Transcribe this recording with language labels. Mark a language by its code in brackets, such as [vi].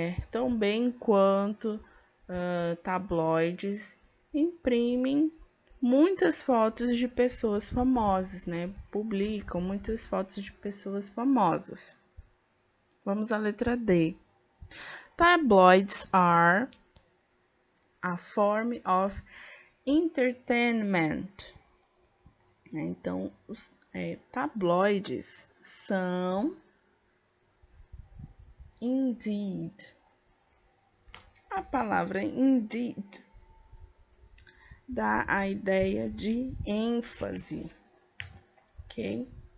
[pt] Tão bem quanto tabloides imprimem muitas fotos de pessoas famosas, né? Publicam muitas fotos de pessoas famosas. Vamos à letra D. [en] Tabloids are a form of entertainment. [pt] Então, os tabloides são, indeed. A palavra indeed dá a ideia de ênfase, ok?